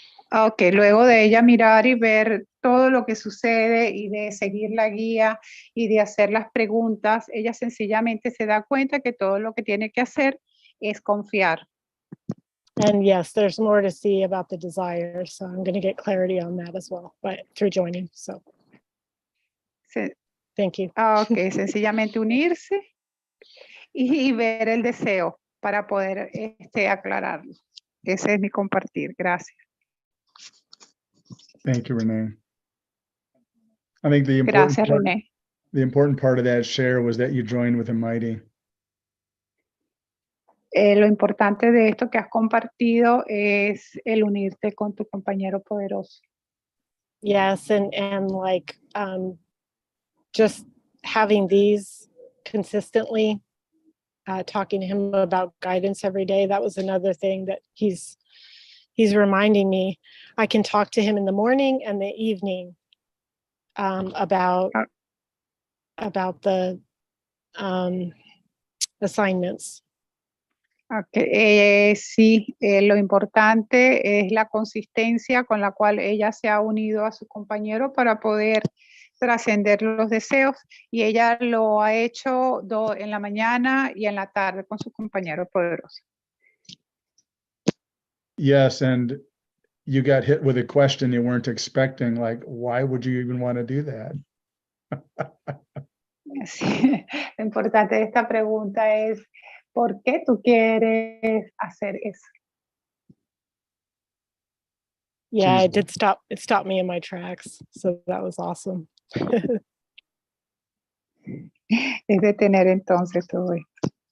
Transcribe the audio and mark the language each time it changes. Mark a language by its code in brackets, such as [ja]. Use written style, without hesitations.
[es] Ok, luego de ella mirar y ver todo lo que sucede y de seguir la guía y de hacer las preguntas, ella sencillamente se da cuenta que todo lo que tiene que hacer es confiar. [en] And yes, there's more to see about the desire. So I'm going to get clarity on that as well, but through joining. So thank you. [es] Ok, sencillamente unirse y ver el deseo para poder aclararlo. Ese es mi compartir. Gracias. [en] Thank you, Renee. I think the [es] Gracias, René. [en] important part of that share was that you joined with the mighty. [es] Lo importante de esto que has compartido es el unirte con tu compañero poderoso. [en] Yes, and like just having these consistently, talking to him about guidance every day. That was another thing that he's reminding me. I can talk to him in the morning and the evening about the assignments. Okay. [es] Sí, lo importante es la consistencia con la cual ella se ha unido a su compañero para poder trascender los deseos, y ella lo ha hecho en la mañana y en la tarde con su compañero poderoso. [en] Yes, and you got hit with a question you weren't expecting, like, why would you even want to do that? [es] Sí, lo importante de esta pregunta es, ¿por qué tú quieres hacer eso? [en] Yeah, it stopped me in my tracks. So that was awesome. [es] Es detener entonces todo esto.